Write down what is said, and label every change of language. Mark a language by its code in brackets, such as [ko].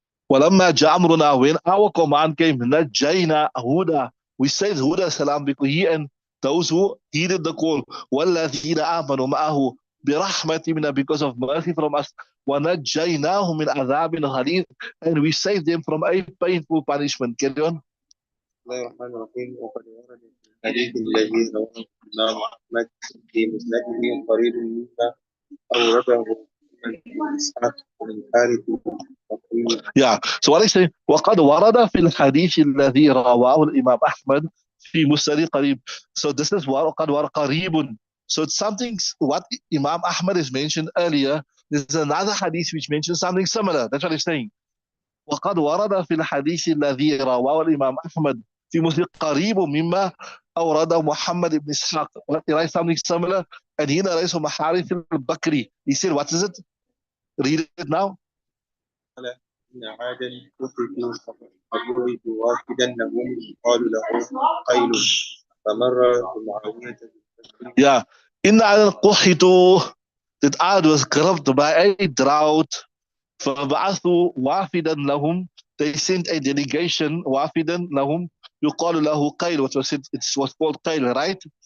[ar] وَلَمَّا جَاءَ أَمْرُنَا, [en] when our command came, [ar] نَجَّيْنَا هُودًا, [en] we saved Huda salam, because he and those who heeded the call, [ar] وَالَّذِينَ آمَنُوا مَعَهُ بِرَحْمَةٍ مِنَّا, [en] because of mercy from us, [ar] وَنَجَّيْنَاهُمْ مِنْ عَذَابٍ غَلِيظٍ, [en] and we saved them from a painful punishment. Carry on. [ar] بسم الله الرحمن الرحيم. وقد ورد الحديث الذي رواه الإمام أحمد في مسنده قريب مما أورده محمد بن إسحاق بن الحارث البصري. [en] Yeah. So what I say, [ar] وقد ورد في الحديث الذي رواه الإمام أحمد في مسند قريب. [en] So this is [ar] وقد ورد قريب. [en] So it's something what Imam Ahmad is mentioned earlier. There's another hadith which mentions something similar. That's what he's saying. [ar] وقد ورد في الحديث الذي رواه الإمام أحمد في مسند قريب مما أورده محمد بن إسحاق. [en] He writes something similar, and he narrates from Harith al-Bakri. He said, what is it? Read it now. [ar] قال إن عادا كفروا فبعث وافدا لهم يقال له قيل فمر بمعاوية [en] Yeah. [ar] إن عادا قحطوا, [en] that Ad was corrupted by a drought. [ar] فبعثوا وافدا لهم, [en] they sent a delegation [ar] وافدا لهم يقال له قيل, [en] which was it was called قيل, right?